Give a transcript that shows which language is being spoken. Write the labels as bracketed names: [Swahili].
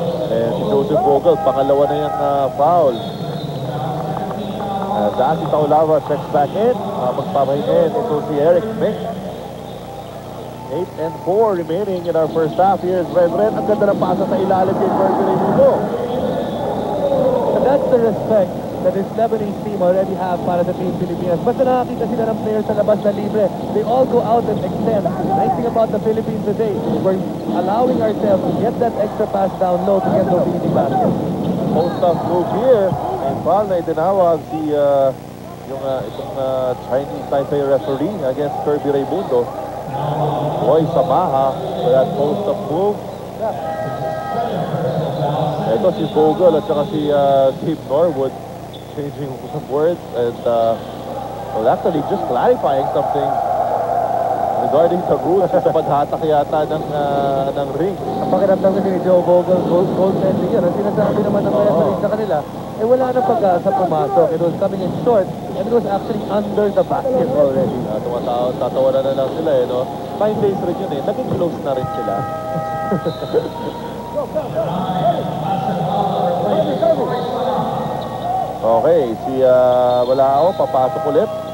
[Filipino] And si Joseph Vogel, pangalawa na yung foul. [English] Dati Taulava checks back in. [Filipino] Magpapahin ito si Eric Mick. [English] 8 and 4 remaining in our first half. Here's Red. [Filipino] Ang ganda ng pasa sa ilalim kay Kirby Raimundo. [English] And that's the respect that this Lebanese team already have [Filipino] para sa Team Pilipinas. Basta nakakita sila ng players sa labas na libre, [English] they all go out and extend. Nice thing about the Philippines today, we're allowing ourselves to get that extra pass down low to get those easy baskets. Post-up move here. [Filipino] And foul na itinawag si itong Chinese Taipei referee against Kirby Raimundo. [English] Roy Samaha for that post-up move. [Filipino] Ito si Vogel at saka si [English] Steve Norwood changing some words and well, actually just clarifying something regarding the rules [Filipino] sa paghatak yata ng ring. Ang pakiramdam kasi ni Joe Vogel, goaltending yun. Ang sinasabi naman ng referee sa kanila, wala na pag-asa pumasok. [English] It was coming in short and it was actually under the basket already. [Filipino] Tatawanan na lang sila no? 5 days rin yun naging close na rin sila. Okay, si Walao papasok ulit.